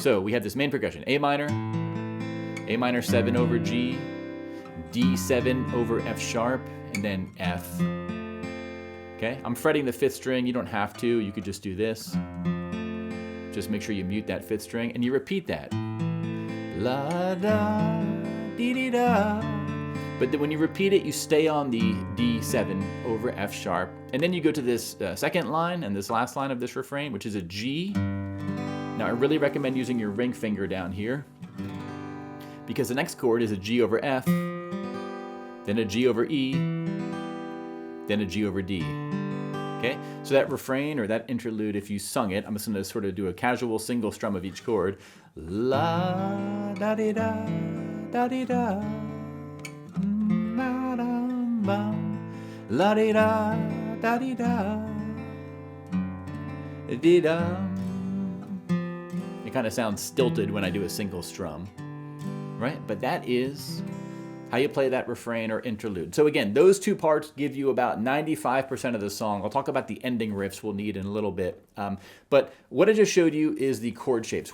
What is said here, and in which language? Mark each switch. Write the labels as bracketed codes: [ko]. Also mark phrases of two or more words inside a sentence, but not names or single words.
[en] So we have this main progression. A minor 7 over G, D7 over F sharp, and then F. Okay, I'm fretting the 5th string. You don't have to. You could just do this. Just make sure you mute that 5th string, and you repeat that. La da, dee dee da. But then when you repeat it, you stay on the D7 over F sharp, and then you go to this 2nd line and this last line of this refrain, which is a G. Now, I really recommend using your ring finger down here, because the next chord is a G over F, then a G over E, then a G over D. Okay, so that refrain or that interlude, if you sung it, I'm just going to sort of do a casual single strum of each chord. La da di da da di da, la da ba, la di da da di da, di da. It kind of sounds stilted when I do a single strum, right? But that is how you play that refrain or interlude. So again, those two parts give you about 95% of the song. I'll talk about the ending riffs we'll need in a little bit. But what I just showed you is the chord shapes.